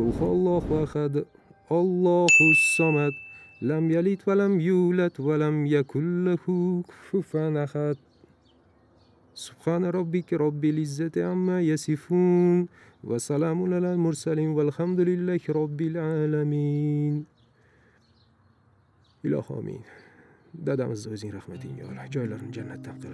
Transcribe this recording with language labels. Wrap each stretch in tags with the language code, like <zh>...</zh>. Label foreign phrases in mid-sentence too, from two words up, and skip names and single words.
<ar>الله أحد الله الصمد لم يلد ولم يولد ولم يكن له كفوا أحد. سبحان ربك رب العزة عما يصفون وسلام على المرسلين والحمد لله رب العالمين.</ar> <uz>Ilohi amin. Dadamizni o'zing rahmatingga ol, joylarini jannatdan qil.</uz>